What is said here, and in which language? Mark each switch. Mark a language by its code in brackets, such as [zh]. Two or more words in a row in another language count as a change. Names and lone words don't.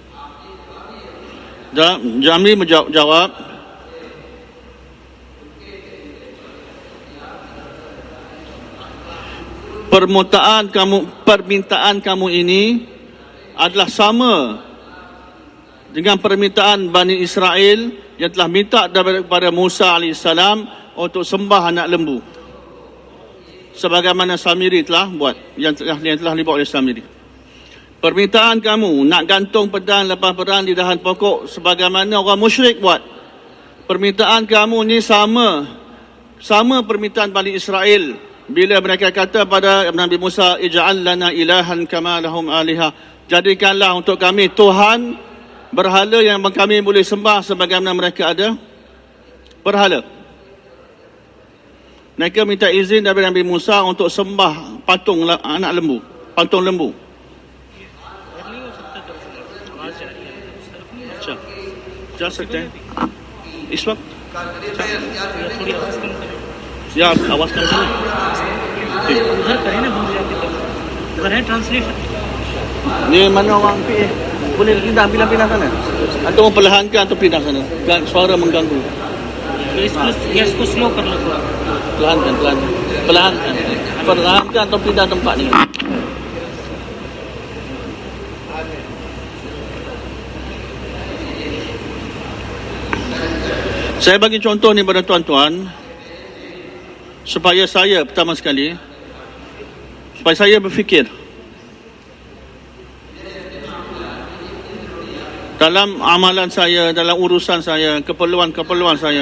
[ms] Nabi menjawab, permintaan kamu ini adalah sama dengan permintaan Bani Israel yang telah minta daripada Musa AS untuk sembah anak lembu, sebagaimana Samiri telah buat, yang telah dibuat oleh Samiri. Permintaan kamu nak gantung pedang lepas perang di dahan pokok sebagaimana orang musyrik buat. Permintaan kamu ni sama permintaan Bani Israel bila mereka kata pada Nabi Musa, [ar] اجعل لنا إلها كما لهم آلهة, [ms] jadikanlah untuk kami Tuhan berhala yang kami boleh sembah sebagaimana mereka ada berhala. Mereka minta izin daripada Nabi Musa untuk sembah patung lembu. [en] Just a second. [hi] इस वक्त या आवाज कर उधर करें ना, उधर है ट्रांसलेशन. [ms] Ni mana orang boleh pindah sana? Atau perlahankan atau pindah sana? Suara mengganggu. [hi] इसको स्लो कर लो थोड़ा. [ms] Perlahankan atau pindah tempat ni. Saya bagi contoh ni pada tuan-tuan supaya saya pertama sekali supaya saya berfikir dalam amalan saya, dalam urusan saya, keperluan saya.